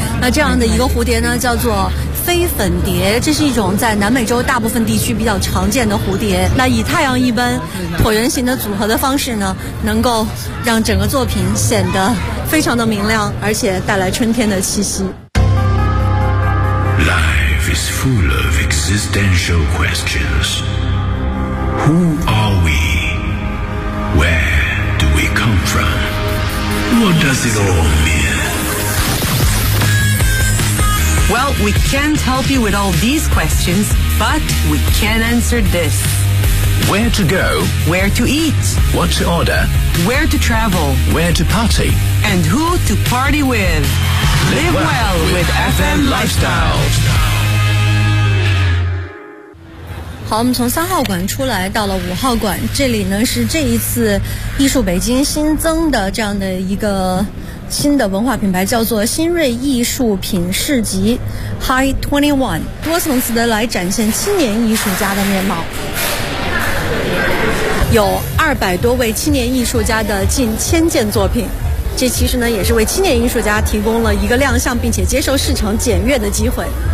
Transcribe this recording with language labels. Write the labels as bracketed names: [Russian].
[Chinese] 那这样的一个蝴蝶呢叫做飞粉蝶，这是一种在南美洲大部分地区比较常见的蝴蝶。那以太阳一般椭圆形的组合的方式呢，能够让整个作品显得非常的明亮，而且带来春天的气息。 [English] Life is full of existential questions. Who are we? Where do we come from? What does it all mean? Well, we can't help you with all these questions, but we can answer this. Where to go? Where to eat? What to order? Where to travel? Where to party? And who to party with? Live well with FM Lifestyle. [Chinese] 好，我们从三号馆出来到了五号馆，这里呢是这一次艺术北京新增的这样的一个新的文化品牌，叫做新锐艺术品市集 High 21， 多层次的来展现青年艺术家的面貌，有200多位青年艺术家的近1000件作品，这其实呢也是为青年艺术家提供了一个亮相并且接受市场检阅的机会。